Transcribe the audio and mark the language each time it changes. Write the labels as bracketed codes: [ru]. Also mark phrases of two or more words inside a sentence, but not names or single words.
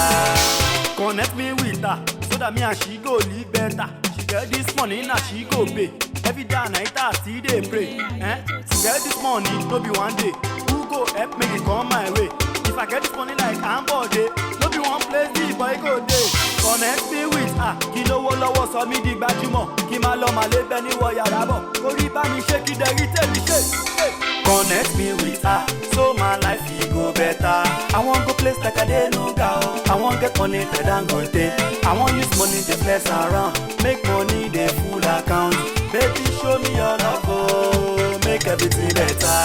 [pcm] Connect me with her, so that me and she go live better. She get this money, now she go pay. Every day and night I still dey pray. She get this money, no be one day. Who go help make it come my way? If I get this money like Ambode, no be one place the boy go dey. Connect me with her, [yo] kí lówó lọ́wọ́ sọ mí di gbajúmọ̀. Kí má lọ má lé bẹ́ẹ̀ ní wọ yàrá bọ̀. Orí bá mi ṣe kí dẹ̀rí tèmi ṣe. [pcm] Connect me with her, so my life e go better. I wan go place like I dey no ga o. I wan get money better than Gote. I wan use money dey flex around, make money dey full account. Baby show me your love o, make everything better.